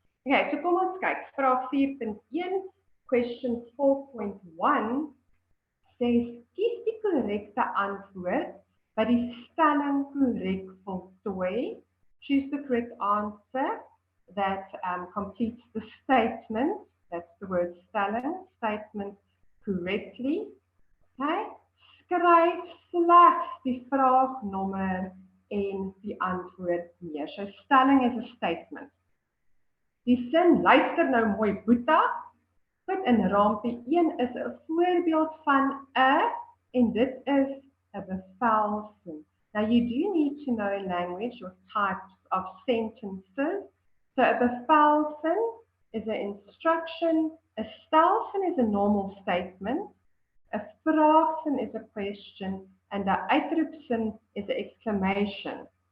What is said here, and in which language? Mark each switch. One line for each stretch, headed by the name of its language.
Afrikaans: Okay, so kom ons kyk. Vraag 4.1,
English: question 4.1 says,
Afrikaans: kies die korrekte antwoord by die stelling korrek voltooi.
English: Choose the correct answer that completes the statement. That's the word stelling, statement correctly. Okay?
Afrikaans: Skryf slegs die vraagnommer en die antwoord neer.
English: So stelling is a statement.
Afrikaans: Die sin, luister nou mooi Boeta. Goed, in raampie 1 is 'n voorbeeld van 'n en dit is 'n bevelsin.
English: Now you do need to know language or types of sentences. So a bevelsin is an instruction, a stelsin is a normal statement, a vraagsin is a question, and a uitroepsin is an exclamation.